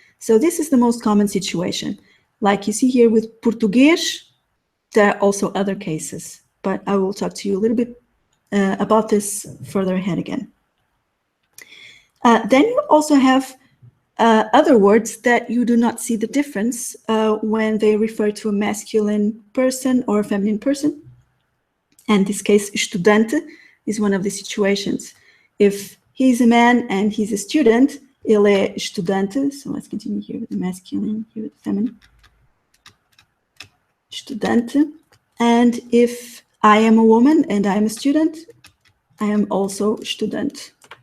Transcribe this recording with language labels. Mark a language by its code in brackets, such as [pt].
[en] So this is the most common situation. Like you see here with Português, there are also other cases, but I will talk to you a little bit about this further ahead again. Then you also have other words that you do not see the difference when they refer to a masculine person or a feminine person. And in this case, estudante is one of the situations. If he's a man and he's a student, [pt] ele é estudante. [en] So let's continue here with the masculine, here with the feminine. Estudante. And if I am a woman and I am a student, I am also student.